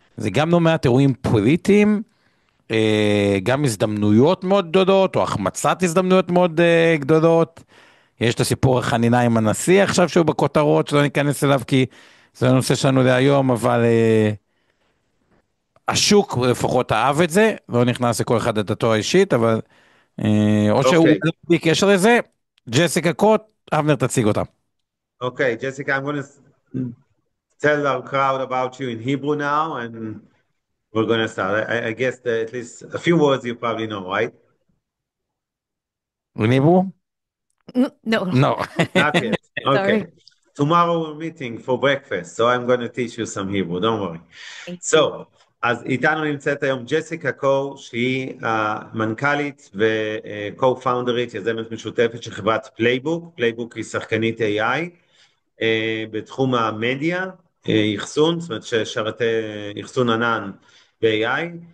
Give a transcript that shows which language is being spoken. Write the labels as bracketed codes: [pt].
[he] גם לא מעט אירועים פוליטיים, גם הזדמנויות מאוד גדולות, או החמצת הזדמנויות מאוד גדולות, יש את הסיפור החנינה עם הנשיא עכשיו שהוא בכותרות, שלא ניכנס אליו כי זה הנושא שלנו להיום, אבל השוק לפחות אהב את זה, לא נכנס לכל אחד את דתו האישית, אבל או שהוא אוקיי, בלי קשר לזה, ג'סיקה קוט, אבנר תציג אותם. [en] אוקיי, ג'סיקה, I'm going to tell our crowd about you in Hebrew now, and we're going to start. I guess that at least a few words you probably know, right? [he] ניבו? [en] No, [he] לא. [en] Not yet. sorry. Okay. Tomorrow we're meeting for breakfast, so I'm going to teach you some Hebrew, don't worry. [he] So, אז איתנו נמצאת היום ג'סיקה קו, שהיא המנכ"לית ו-co-founderית, יזמת משותפת של חברת פלייבוק. פלייבוק היא שחקנית AI בתחום המדיה, יחסון, זאת אומרת ששרתי יחסון ענן ב-AI.